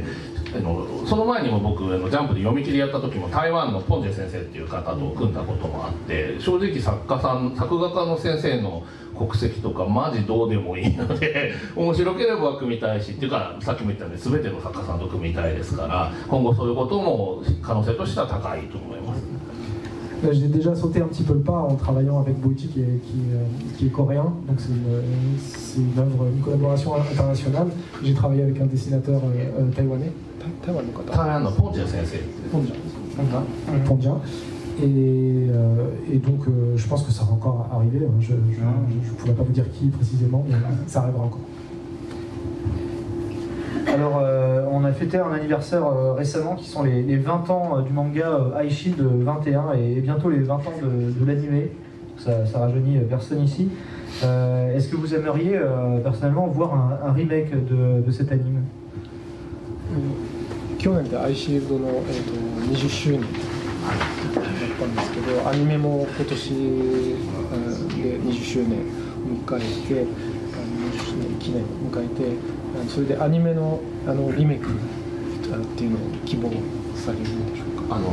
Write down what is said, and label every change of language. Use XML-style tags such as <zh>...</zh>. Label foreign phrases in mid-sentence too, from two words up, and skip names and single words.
<ja>その前にも僕ジャンプで読み切りやった時も台湾のポンジェ先生っていう方と組んだこともあって、正直作画家の先生の国籍とかマジどうでもいいので面白ければ組みたいしっていうか、さっきも言ったように全ての作家さんと組みたいですから、今後そういうことも可能性としては高いと思います。</ja> <fr>J'ai déjà sauté un petit peu le pas en travaillant avec Boichi qui est coréen, donc c'est une collaboration internationale. J'ai travaillé avec un dessinateur taïwanais.</fr> <ja>台湾のポンジャ先生。</ja> <fr>Pondja. Et donc je pense que ça va encore arriver. Je ne pourrais pas vous dire qui précisément, mais ça arrivera encore. Alors, on a fêté un anniversaire récemment qui sont les 20 ans du manga Aichi de 21 et bientôt les 20 ans de l'animé. Ça rajeunit personne ici. Est-ce que vous aimeriez personnellement voir un remake de cet anime?</fr> <ja>去年でアイシールドの、20周年だったんですけど、アニメも今年、で20周年を迎えて、20周年記念を迎えて、それでアニメのリメイクっていうのを希望されるんでしょうか？</ja>